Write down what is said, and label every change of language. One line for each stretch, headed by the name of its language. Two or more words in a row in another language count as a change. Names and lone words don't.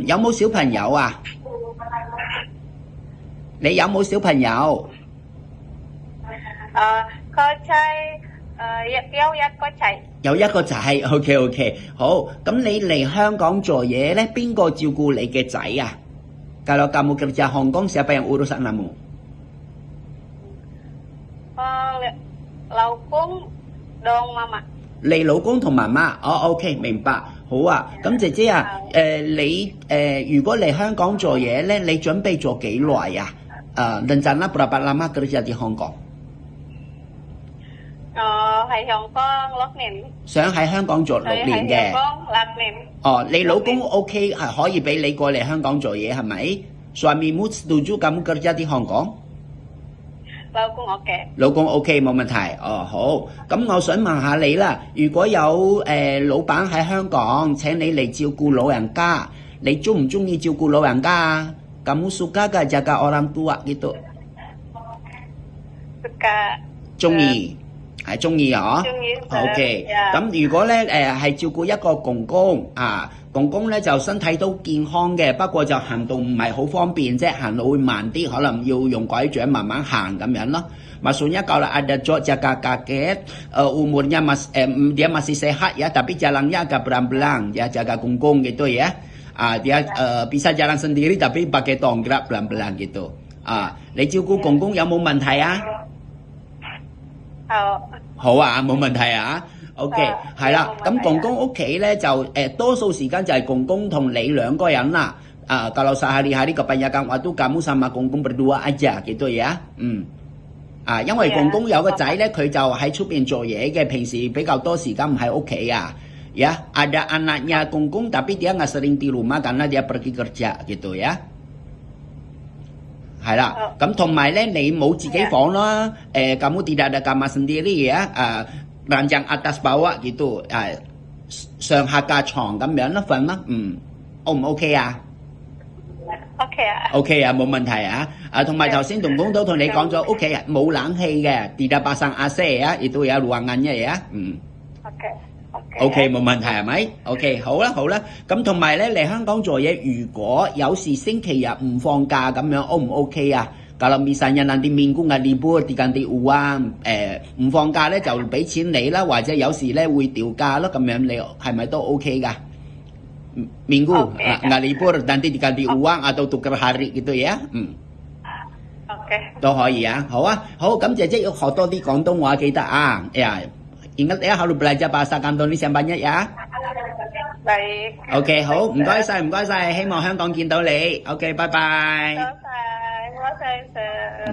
Cantonese: 有冇小朋友啊？你有冇小朋友？個仔有一個仔。有一個仔 ，OK， 好。咁你嚟香港做嘢咧，邊個照顧你嘅仔啊 ？
Indonesian: Kalau kamu kerja Hong Kong, siapa yang urus anakmu？
Cantonese: 老公同媽媽。你老公同媽媽，OK， 明白。好啊，咁姐姐啊，你如果嚟香港做嘢咧，你準備做幾耐啊 ？
Indonesian: rencana berapa lama kerja di Hong Kong？
Cantonese: 喺香港6年。想喺香港做6年嘅。喺香港6年。你老公 OK 係可以俾你過嚟香港做嘢係咪 ？
Indonesian: Suamimu setuju kamu kerja di Hong Kong？
Cantonese: 老公 OK。老公 OK 冇問題。好。咁我想問下你啦，如果有老闆喺香港請你嚟照顧老人家，你中唔中意照顧老人家啊 ？
Indonesian: Kamu suka gak jaga orang tua gitu？ Suka。
Cantonese: 中意。係中意啊？OK， 咁如果咧係照顧一個公公啊，公公咧就身體都健康嘅，不過就行動唔係好方便啫，行路會慢啲，可能要用拐杖慢慢行咁樣咯。
Indonesian: Maksudnya kalau ada jaga kakek umurnya dia masih sehat ya, tapi jalannya agak belang-belang ya, jaga kungkung gitu ya. Dia bisa jalan sendiri tapi pakai tonggak belang-belang gitu.
Cantonese: 你照顧公公有冇問題啊？好啊，冇問題啊。OK， 係啦。咁公公屋企咧就多數時間就係公公同你兩個人啦。
Indonesian: Kalau sehari-hari kebanyakan waktu kamu sama
Cantonese: 公公
Indonesian: berdua aja gitu ya。
Cantonese: 因為公公有個仔咧，佢就喺出邊做嘢嘅，平時比較多時間唔喺屋企啊。
Indonesian: Ya, ada anaknya
Cantonese: 公公
Indonesian: tapi dia nggak sering di rumah karena dia pergi kerja gitu ya。
Cantonese: 係啦，咁同埋咧，你冇自己房啦 ，
Indonesian: kamu tidak ada kamar sendiri ya，ranjang atas bawah gitu，
Cantonese: 上下架床咁樣啦，瞓啦，O 唔 OK 啊？OK 啊。 OK 啊，冇問題啊。同埋頭先公公都同你講咗，屋企冇冷氣嘅 ，
Indonesian: tidak pasang AC ya，itu ya ruangannya ya。
Cantonese: OK， 冇問題係咪 ？OK， 好啦好啦，咁同埋咧嚟香港做嘢，如果有時星期日唔放假咁樣 ，O 唔 OK 啊 ？
Indonesian: Kalau misalnya nanti minggu nggak libur diganti uang，
Cantonese: 唔放假咧就俾錢你啦，或者有時咧會調假咯，咁樣你係咪都 OK 噶 ？
Indonesian: Minggu nggak libur nanti diganti uang atau tukar hari gitu ya？
Cantonese: OK， 都可以啊，好啊，好，咁姐姐要學多啲廣東話記得啊，
Indonesian: Ingat ya harus belajar bahasa Kantonis yang banyak ya. Baik.
Cantonese: OK， 好，唔該晒，唔該晒，希望香港見到你。OK， 拜拜。多謝，多謝。